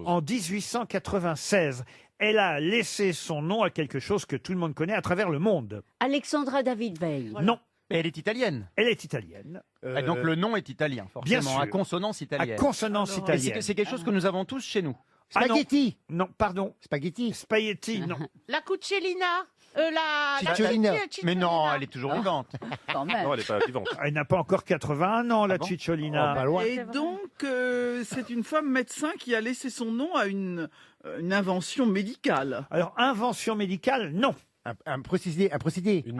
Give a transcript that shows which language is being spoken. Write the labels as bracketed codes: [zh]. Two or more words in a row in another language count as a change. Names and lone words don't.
[fr] en 1896. Elle a laissé son nom à quelque chose que tout le monde connaît à travers le monde. Alexandra David Veil. Non, Mais elle est italienne. elle est italienne. Et donc le nom est italien, bien forcément, sûr. à consonance À italienne. consonance Et c'est italienne. c'est quelque chose que nous avons tous chez nous. Ah non. Spaghetti. Non, pardon. Spaghetti. Spaghetti, non. La Cucellina. La Cicciolina. Mais non, elle est toujours vivante. Quand même. Non, elle n'est pas vivante. Elle n'a pas encore 81 ans, la bon Cicciolina. Oh, pas loin. Et donc, c'est une femme médecin qui a laissé son nom à une invention médicale. Alors, invention médicale, non. Un procédé. Une